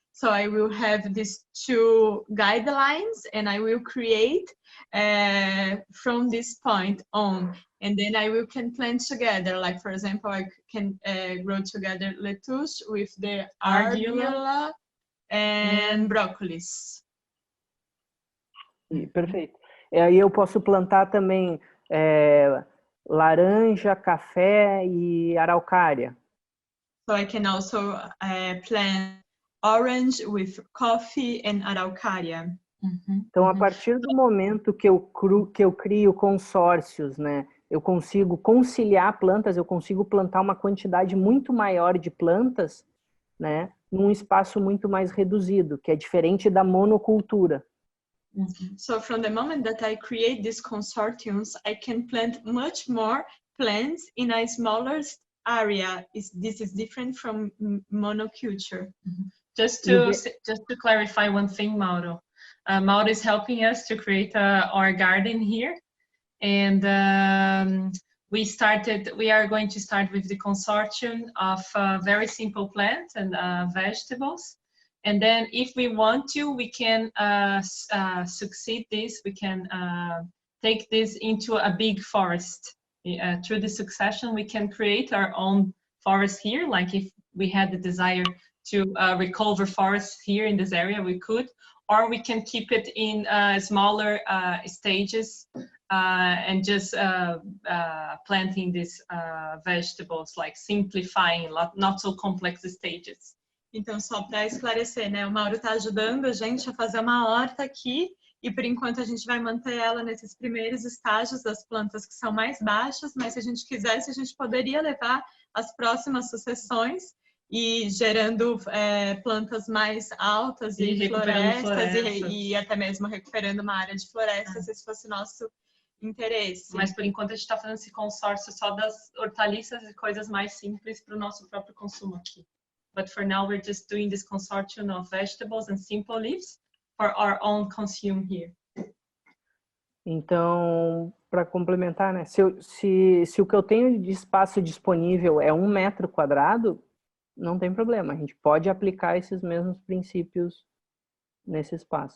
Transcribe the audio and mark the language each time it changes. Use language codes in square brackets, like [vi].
[en] So I will have these two guidelines and I will create from this point on. And then I can plant together. Like, for example, I can grow together lettuce with the arugula and broccolis. [pt] Perfeito. E aí eu posso plantar também laranja, café e araucária. [en] So I can also plant orange with coffee and araucária. [pt] Então, a partir do momento que eu crio consórcios, né, eu consigo conciliar plantas, eu consigo plantar uma quantidade muito maior de plantas, né, num espaço muito mais reduzido, que é diferente da monocultura. [en] So from the moment that I create these consortiums, I can plant much more plants in a smaller area. This is different from monoculture. Just to clarify one thing, Mauro. Mauro is helping us to create our garden here. And we are going to start with the consortium of very simple plants and vegetables. And then if we want to, we can succeed this. We can take this into a big forest. Through the succession, we can create our own forest here. Like if we had the desire to recover forests here in this area, we could. Or we can keep it in smaller stages and just planting these vegetables, like simplifying, not so complex stages. [pt] Então, só para esclarecer, né? O Mauro está ajudando a gente a fazer uma horta aqui e, por enquanto, a gente vai manter ela nesses primeiros estágios das plantas que são mais baixas, mas se a gente quisesse, a gente poderia levar as próximas sucessões e gerando plantas mais altas e florestas e até mesmo recuperando uma área de florestas, se esse fosse nosso interesse. Mas, por enquanto, a gente está fazendo esse consórcio só das hortaliças e coisas mais simples para o nosso próprio consumo aqui. [en] But for now, we're just doing this consortium of vegetables and simple leaves for our own consume here. [pt] Então, para complementar, né? Se o que eu tenho de espaço disponível é 1 metro quadrado, não tem problema. A gente pode aplicar esses mesmos princípios nesse espaço.